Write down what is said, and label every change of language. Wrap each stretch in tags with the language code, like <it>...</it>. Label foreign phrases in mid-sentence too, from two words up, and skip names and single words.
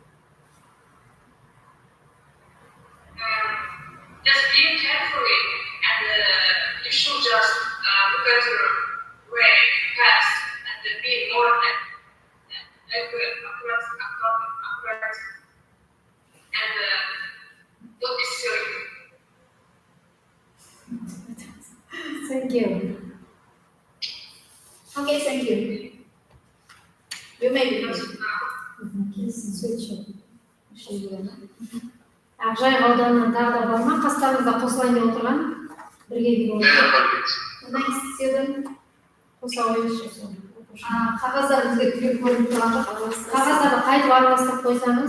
<en>Just being carefully and you should just look at your way fast and be more accurate and don't be silly. Thank you. Okay, thank you. You may be first.</en> <kk>Ақжайық ауданынан тағы да бар ма? Қастарыңызда қосылайын деп отырған? Бірге келіп</kk> <en>Next student.</en> <kk>қоса қойыңызшы соны. Қағаздар бізге түгел көрініп тұрған жоқ. Қағаздарды қайтып араластырып қойсаңыз,</kk>